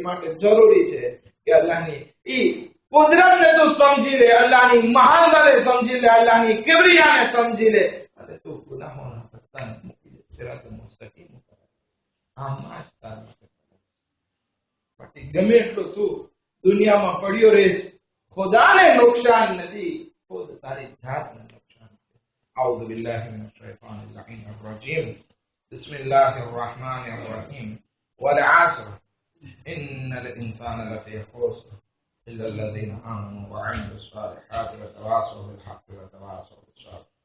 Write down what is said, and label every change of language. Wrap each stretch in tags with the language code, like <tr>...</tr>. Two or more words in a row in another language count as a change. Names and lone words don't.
<gu>માટે જરૂરી છે કે અલ્લાહની ઈ કુદરતને તું સમજી લે, અલ્લાહની મહાનતાને સમજી લે, અલ્લાહની કિબરિયાને સમજી લે, અને તું ગુનાહોના રસ્તાને મૂકી દે,</gu> <ar>الصراط المستقيم</ar> <gu>ઉપર. આમ જ તારા બાકી ગમે એટલો તું દુનિયામાં પડ્યો રહેશ, ખુદાને નુકસાન નથી, ખુદ તારી જાતને નુકસાન છે.</gu> <ar>أعوذ بالله من الشيطان اللعين الرجيم بسم الله الرحمن الرحيم والعصر إن الإنسان لفي خسر إلا الذين آمنوا وعملوا الصالحات وتواصوا بالحق وتواصوا بالصبر.</ar>